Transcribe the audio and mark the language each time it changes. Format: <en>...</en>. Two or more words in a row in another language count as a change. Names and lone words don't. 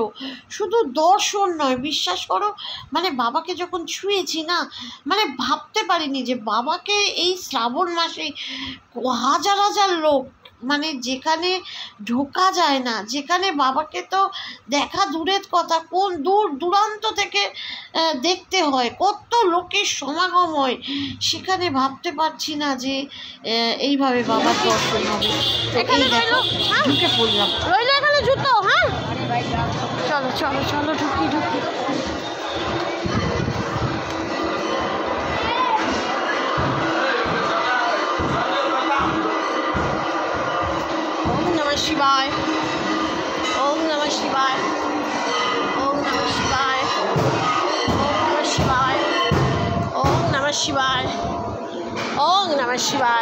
<bn>শুধু দর্শন নয়, বিশ্বাস করো, মানে বাবাকে যখন ছুঁয়েছি না, মানে ভাবতে পারিনি যে বাবাকে এই শ্রাবণ মাসে হাজার হাজার লোক, মানে যেখানে ঢোকা যায় না, যেখানে বাবাকে তো দেখা দূরের কথা, কোন দূর দূরান্ত থেকে দেখতে হয়, কত লোকের সমাগম হয়, সেখানে ভাবতে পারছি না যে এইভাবে বাবার দর্শন হবে। এই দেখো ঢুকে পড়লাম, রইলো এখানে জুতো। হ্যাঁ চলো চলো চলো, ঢুকি ঢুকি।</bn> <sa>शिवाय ओम नमः शिवाय ओम नमः शिवाय ओम नमः शिवाय ओम नमः शिवाय ओम नमः शिवाय।</sa>